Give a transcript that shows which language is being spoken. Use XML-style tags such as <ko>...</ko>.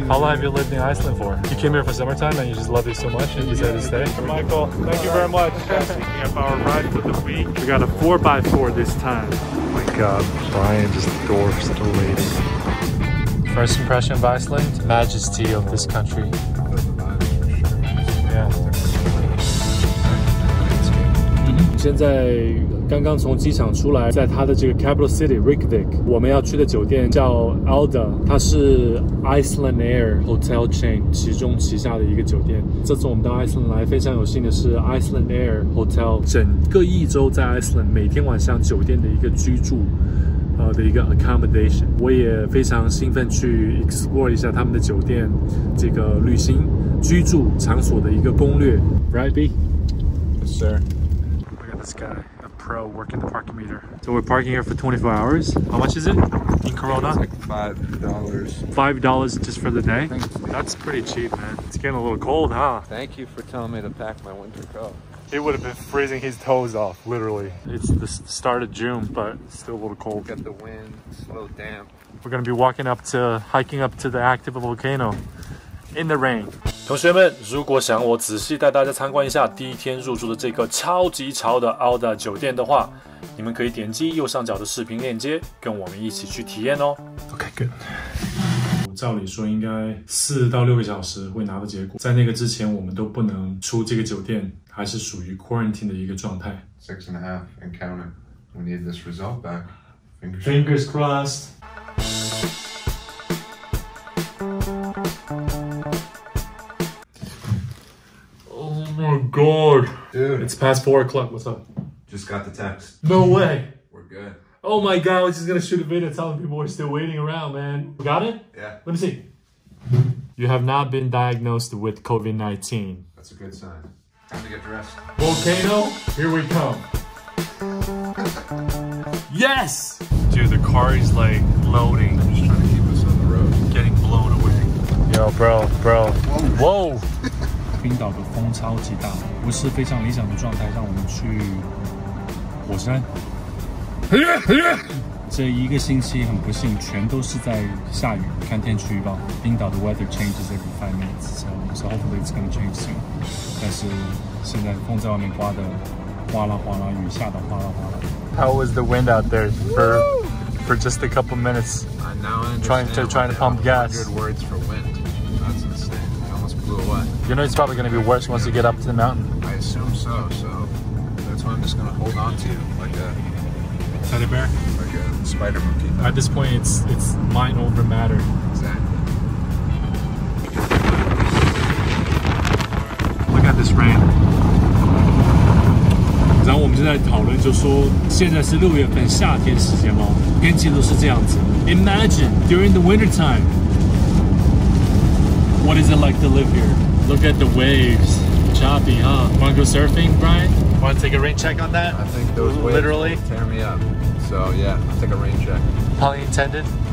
<en>How long have you lived in Iceland for? You came here for summertime and you just love it so much and you decided to stay? Michael, thank you very much. Picking up our ride for the week. We got a 4x4 this time. Oh my God, Brian just dwarfs the lady. First impression of Iceland, majesty of this country. Yeah.</en> <zh>现在刚刚从机场出来，在它的这个</zh> <en>capital city</en> <zh>Reykjavik， 我们要去的酒店叫 Alda， 它是 Iceland Air Hotel Chain 其中旗下的一个酒店。这次我们到 Iceland 来，非常有幸的是 Iceland Air Hotel 整个一周在 Iceland 每天晚上酒店的一个居住的一个 accommodation。我也非常兴奋去 explore 一下他们的酒店这个旅行居住场所的一个攻略。</zh> <en>Right, B? Yes, sir. This guy, a pro, working the parking meter. So we're parking here for 24 hours. How much is it in Corona? It's like $5. $5 just for the day? That's pretty cheap, man. It's getting a little cold, huh? Thank you for telling me to pack my winter coat. It would have been freezing his toes off, literally. It's the start of June, but it's still a little cold. Got the wind, it's a little damp. We're gonna be hiking up to the active volcano in the rain.</en> <zh>同学们，如果想我仔细带大家参观一下第一天入住的这个超级潮的 Alda 酒店的话，你们可以点击右上角的视频链接，跟我们一起去体验哦。</zh> <en>Okay, good.</en> <zh>照理说应该4到6个小时会拿到结果，在那个之前我们都不能出这个酒店，还是属于 quarantine 的一个状态。</zh> <en>6.5 and counting. We need this result back. Fingers crossed. god. Dude. It's past 4 o'clock. What's up? Just got the text. No way. We're good. Oh my god, we're just gonna shoot a video telling people we're still waiting around, man. Got it? Yeah. Let me see. You have not been diagnosed with COVID-19. That's a good sign. Time to get dressed. Volcano, here we come. Yes! Dude, the car is like loading. Just trying to keep us on the road. Getting blown away. Yo, bro. Whoa!</en> <zh>冰岛的风超级大，不是非常理想的状态，让我们去火山。这一个星期很不幸，全都是在下雨。看天气预报，冰岛的</zh> <en>weather changes every 5 minutes, so hopefully it's gonna change soon.</en> <zh>但是现在风在外面刮的哗啦哗啦，雨下的哗啦哗啦。</zh> <en>How was the wind out there for just a couple minutes? Now I trying to pump gas. 100 words for wind. That's insane. I almost blew away. You know it's probably going to be worse once you get up to the mountain. I assume so. So that's why I'm just going to hold on to you like a teddy bear, like a spider monkey. At this point, it's mind over matter. Exactly. Look at this rain.</en> <zh>然后我们就在讨论，就说现在是6月份夏天时间嘛，天气都是这样子。</zh> <en>Imagine during the winter time, what is it like to live here? Look at the waves, choppy, huh? Want to go surfing, Brian? Want to take a rain check on that? I think those waves literally will tear me up. So yeah, I'll take a rain check. Probably intended.</en>